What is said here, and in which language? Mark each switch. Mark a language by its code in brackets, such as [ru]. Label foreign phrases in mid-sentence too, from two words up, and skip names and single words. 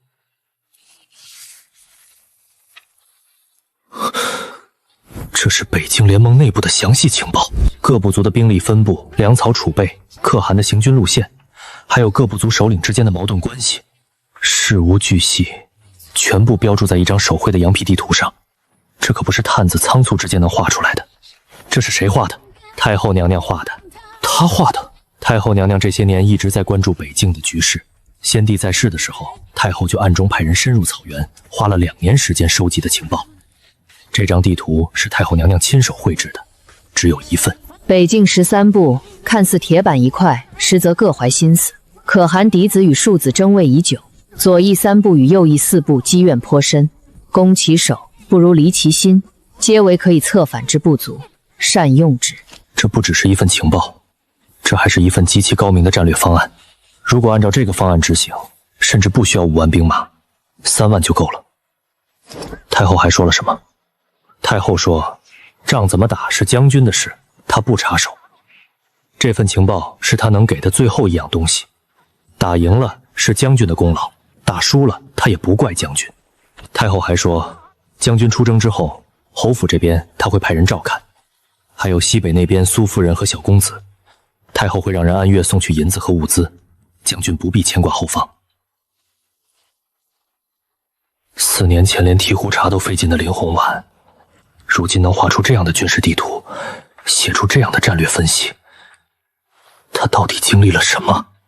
[zh] 這是北境聯盟內部的詳細情報，各部族的兵力分布、糧草儲備、可汗的行軍路線，還有各部族首領之間的矛盾關係，事無巨細，全部標注在一張手繪的羊皮地圖上。這可不是探子倉促之間能畫出來的。這是誰畫的？太后娘娘畫的。她畫的。太后娘娘這些年一直在關注北境的局勢。先帝在世的時候，太后就暗中派人深入草原，花了2 年時間收集的情報。這張地圖是太后娘娘親手繪制的，只有1份。北境13部看似鐵板一塊，實則各懷心思。可汗嫡子與庶子爭位已久，左翼3部與右翼4部積怨頗深，攻其手不如離其心，皆為可以策反之不足，善用之。這不只是一份情報，這還是一份極其高明的戰略方案。如果按照這個方案執行，甚至不需要5萬兵馬，3萬就夠了。太后還說了什麼？太后說，仗怎麼打是將軍的事，她不插手。這份情報是她能給的最後一樣東西。打贏了是將軍的功勞，打輸了她也不怪將軍。太后還說，將軍出征之後，侯府這邊她會派人照看，還有西北那邊蘇夫人和小公子，太后會讓人按月送去銀子和物資，將軍不必牽掛後方。4年前連提壺茶都費勁的林洪婉，如今能畫出這樣的軍事地圖，寫出這樣的戰略分析，他到底經歷了什麼？